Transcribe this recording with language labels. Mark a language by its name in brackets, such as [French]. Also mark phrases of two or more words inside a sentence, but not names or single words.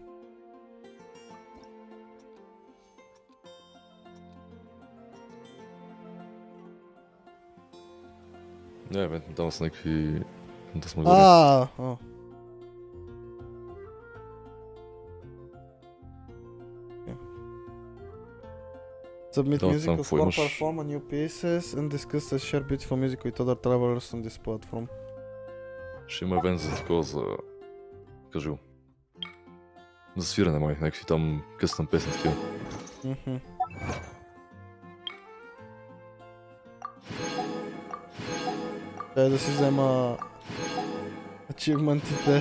[Bulgarian] Не, бе, там са някакви... Да сме О. Submit Там musical какво score, имаш? [English] perform a new pieces and discuss and share beautiful music with other travelers on this platform. [Bulgarian] Ще има евент за такова, за... Кажи го. За свирене май, някакви там къстъм песни такива. Мгм. Дай да си взема ачивментите.